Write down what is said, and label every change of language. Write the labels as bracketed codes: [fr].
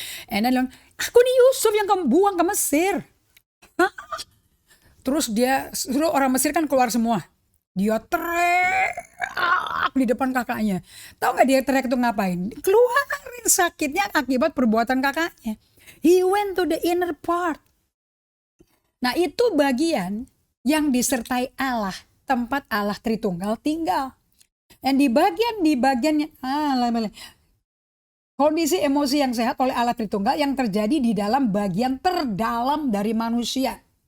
[en] And then [id] aku nih Yusuf yang kamu buang ke Mesir. Terus dia suruh orang Mesir kan keluar semua. Dia teriak di depan kakaknya. Tahu nggak dia teriak itu ngapain? Keluarin sakitnya akibat perbuatan kakaknya. [en] He went to the inner part. [id] Nah itu bagian yang disertai Allah, tempat Allah Tritunggal tinggal. Dan di bagiannya kondisi emosi yang sehat oleh Allah Tritunggal yang terjadi di dalam bagian terdalam dari manusia.